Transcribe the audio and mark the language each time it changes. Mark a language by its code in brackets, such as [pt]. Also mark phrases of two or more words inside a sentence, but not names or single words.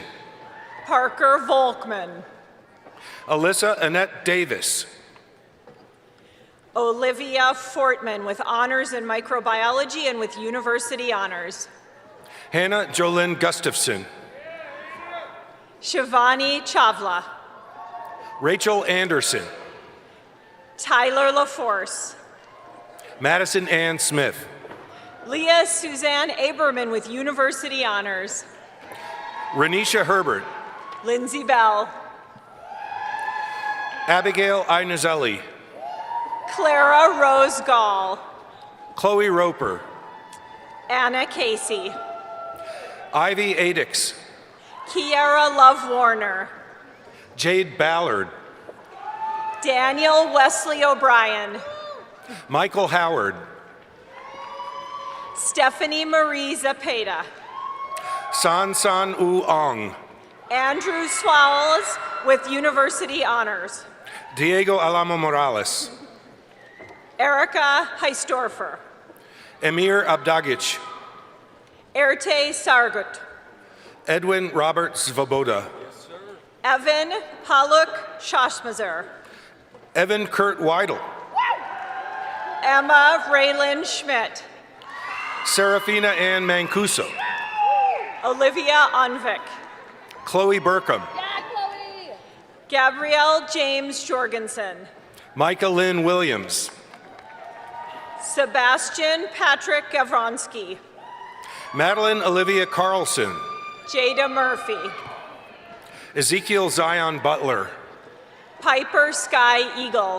[en] Parker Volkman. Alyssa Annette Davis. Olivia Fortman with honors in microbiology and with university honors. Hannah Jolynn Gustafson. Shivani Chavla. Rachel Anderson. Tyler LaForce. Madison Ann Smith. Leah Suzanne Aberman with university honors. Renisha Herbert. Lindsay Bell. Abigail Inazelli. Clara Rose Gall. Chloe Roper. Anna Casey. Ivy Adix. Kiara Love Warner. Jade Ballard. Daniel Wesley O'Brien. Michael Howard. Stephanie Marie Zapata. San San U Ong. Andrew Swowles with university honors. Diego Alamo Morales. Erica Heistorfer. Emir Abdagich. Erte Sargut. Edwin Robert Svoboda. Evan Haluk Shashmazer. Evan Kurt Weidel. Emma Raylan Schmidt. Serafina Ann Mancuso. Olivia Unvik. Chloe Burkham. Gabrielle James Jorgensen. Micah Lynn Williams. Sebastian Patrick Gavronsky. Madeline Olivia Carlson. Jada Murphy. Ezekiel Zion Butler. Piper Sky Eagle.